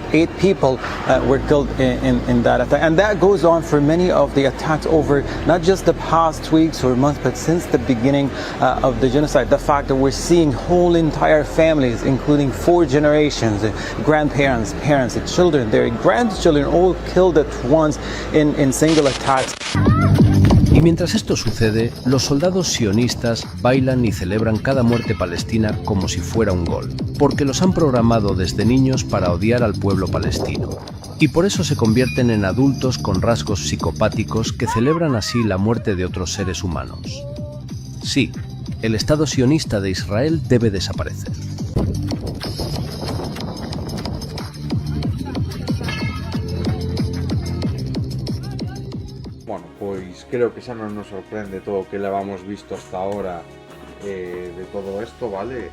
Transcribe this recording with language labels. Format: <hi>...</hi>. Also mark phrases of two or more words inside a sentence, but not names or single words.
<en>8 people were killed in that attack, and that goes on for many of the attacks over not just the past weeks or months, but since the beginning of the genocide. The fact that we're seeing whole entire families, including 4 generations, grandparents, parents, children, their grandchildren, all killed at once in single attacks.</en> <es>Y mientras esto sucede, los soldados sionistas bailan y celebran cada muerte palestina como si fuera un gol, porque los han programado desde niños para odiar al pueblo palestino. Y por eso se convierten en adultos con rasgos psicopáticos que celebran así la muerte de otros seres humanos. Sí, el Estado sionista de Israel debe desaparecer.</es> <gl>Bueno, pois creo que xa non nos sorprende todo o que levamos visto</gl> <es>hasta ahora</es> <gl>de todo isto, vale?</gl>